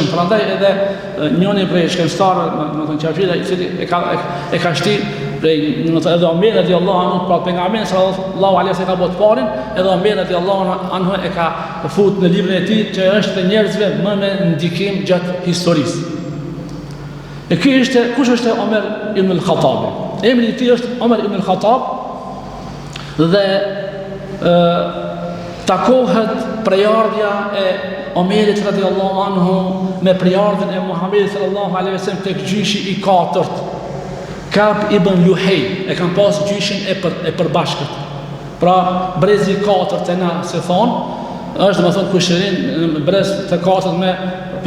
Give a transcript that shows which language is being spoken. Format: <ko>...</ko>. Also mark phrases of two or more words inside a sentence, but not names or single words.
<sq>Prandaj edhe njëri prej shkencëtarëve, domethënë Qafira, i cili e ka shti prej, domethënë edhe Omer</sq> <ar>رضي الله عنه,</ar> <sq>pra pejgamberi</sq> <ar>صلى الله عليه وسلم</ar> <sq>ka bërë parin, edhe Omer</sq> <ar>رضي الله عنه</ar> <sq>e ka fut në librin e tij që është të njerëzve më me ndikim gjatë historisë. E kush është Omer ibn al-Khattab? Emri i tij është Omer ibn al-Khattab dhe takohet prejardhja e Omerit</sq> <ar>رضي الله عنه</ar> <sq>me prejardhjen e Muhammedit</sq> <ar>صلى الله عليه وسلم</ar> <sq>tek gjyshi i katërt. Kab ibn Luhej e kanë pas gjyshin e përbashkët. Pra brezi i katërt e na se thonë, është domethënë kushërin në brez të katërt me</sq>